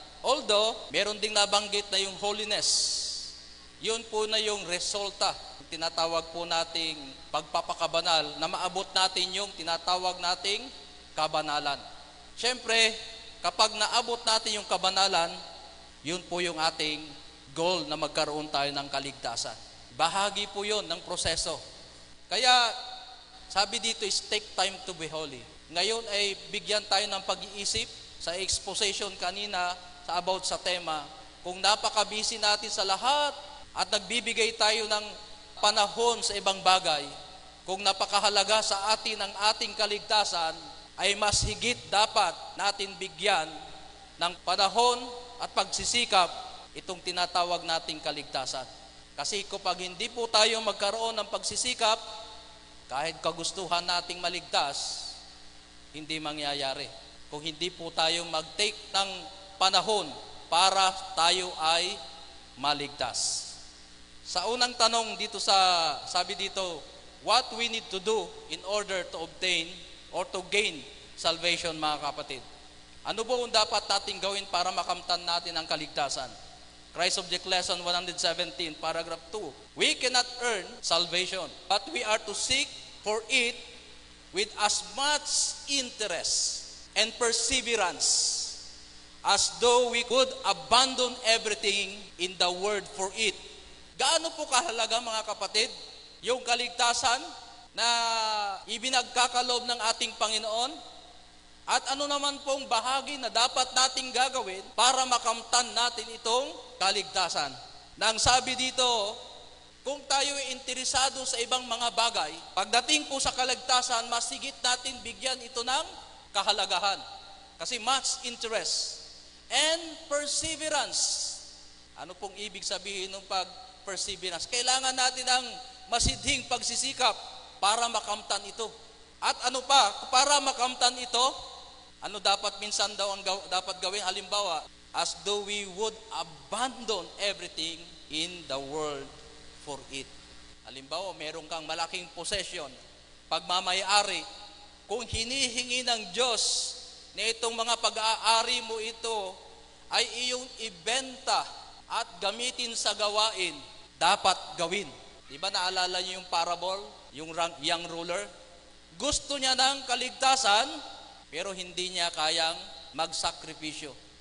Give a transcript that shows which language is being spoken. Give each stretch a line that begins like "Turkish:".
Filipino: Although, meron ding nabanggit na yung holiness. Yun po na yung resulta, tinatawag po nating pagpapakabanal, na maabot natin yung tinatawag nating kabanalan. Siyempre, kapag naabot natin yung kabanalan, yun po yung ating goal na magkaroon tayo ng kaligtasan. Bahagi po yun ng proseso. Kaya, sabi dito
English: is take time to be holy.
Filipino: Ngayon ay bigyan tayo ng pag-iisip sa exposition kanina about sa tema. Kung napaka-busy natin sa lahat at nagbibigay tayo ng panahon sa ibang bagay, kung napakahalaga sa atin ang ating kaligtasan, ay mas higit dapat natin bigyan ng panahon at pagsisikap itong tinatawag nating kaligtasan. Kasi kapag hindi po tayo magkaroon ng pagsisikap, kahit kagustuhan nating maligtas, hindi mangyayari. Kung hindi po tayo mag-take ng panahon para tayo ay maligtas. Sa unang tanong dito sabi dito,
English: what we need to do in order to obtain or to gain salvation,
Filipino: mga kapatid? Ano po ang dapat nating gawin para makamtan natin ang kaligtasan?
English: Christ Object Lesson 117, paragraph 2. We cannot earn salvation, but we are to seek for it with as much interest and perseverance as though we could abandon everything in the world for it.
Filipino: Gaano po kahalaga, mga kapatid, yung kaligtasan na ibinagkakalob ng ating Panginoon? At ano naman pong bahagi na dapat nating gagawin para makamtan natin itong kaligtasan? Nang sabi dito, kung tayo ay interesado sa ibang mga bagay, pagdating po sa kaligtasan, mas higit natin bigyan ito ng kahalagahan. Kasi
English: much interest and perseverance.
Filipino: Ano pong ibig sabihin ng perseverance? Kailangan natin ng masidhing pagsisikap para makamtan ito. At ano pa, para makamtan ito, ano dapat minsan daw ang dapat gawin? Halimbawa,
English: as though we would abandon everything in the world for it.
Filipino: Halimbawa, meron kang malaking possession, pagmamayari. Kung hinihingi ng Diyos na itong mga pag-aari mo ito ay iyong ibenta at gamitin sa gawain, dapat gawin. Diba naalala niyo yung parable, yung young ruler? Gusto niya ng kaligtasan, pero hindi niya kayang magsakripisyo.